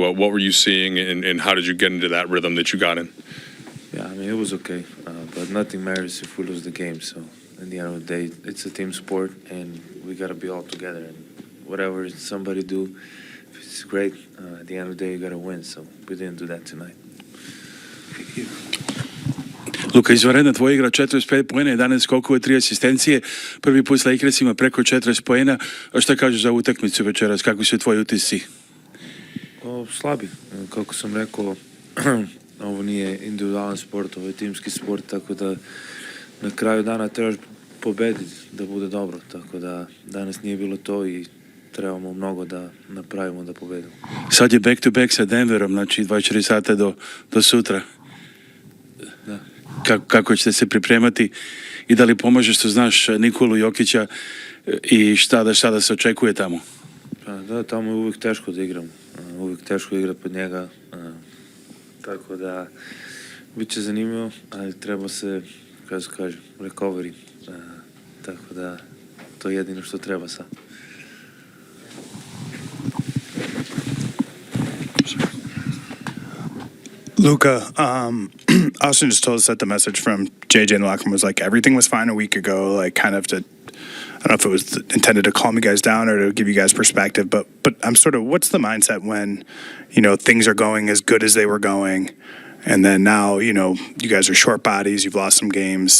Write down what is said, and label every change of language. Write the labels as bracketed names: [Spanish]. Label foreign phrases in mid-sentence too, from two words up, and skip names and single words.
[English] What were you seeing, and how did you get into that rhythm that you got in? Yeah, I mean, it was okay. But nothing matters if we lose the game. So at the end of the day, it's a team sport, and we got to be all together. And whatever somebody do, if it's great. At the end of the day, you got to win. So we didn't do that tonight. [Serbian] Luka, izvanredna tvoj igra 45 poena, 11 skokova, 3 asistencije. Prvi put s Lakersima preko 40 poena. A šta kažeš za utakmicu večeras? Kakvi su tvoji utisci? Slabi. Kako sam rekao, ovo nije individualan sport, ovo je timski sport, tako da na kraju dana trebaš pobediti da bude dobro. Tako da danas nije bilo to i trebamo mnogo da napravimo da pobedimo. Sad je [English] back to back [Serbian] sa Denverom, znači 24 sata do sutra. Da. Kako ćete se pripremati i da li pomaže što znaš Nikolu Jokića i šta da se očekuje tamo? Da, tamo je uvijek teško da igram. Uvijek teško igrati pod njega. Tako da bit će zanimljivo, ali treba se, kako se kaže, recovery. Tako da to je jedino što treba sad. [English] Luka, Austin just told us that the message from JJ in the locker room was like everything was fine a week ago, like kind of to, I don't know if it was intended to calm you guys down or to give you guys perspective, but I'm sort of, what's the mindset when, things are going as good as they were going, and then now, you guys are short bodies, you've lost some games.